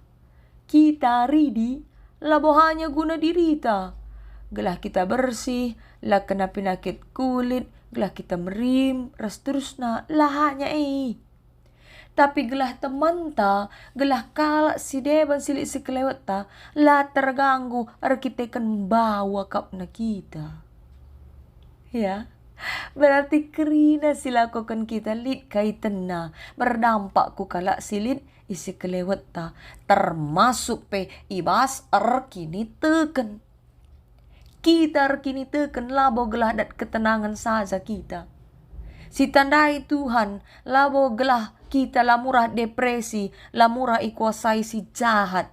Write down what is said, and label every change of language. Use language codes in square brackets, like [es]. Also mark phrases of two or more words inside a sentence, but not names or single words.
[btx] Kita ridi, labo hanya guna diri ta. Gelah kita bersih, lah kena penyakit kulit, gelah kita merim, ras terusna, lah hanya Tapi gelah teman ta, gelah kalak si deban silik si kelewat ta, lah terganggu, kita kan bawa kapna kita. Ya, berarti kerina silakukan kita lid kaitan na, berdampak ku kalak silit isi kelewat ta, termasuk pe ibas kini teken. Kita kini teken labo gelah dat ketenangan saja kita. Si tandai Tuhan, labo gelah kita lamurah depresi, lamurah ikuasai si jahat.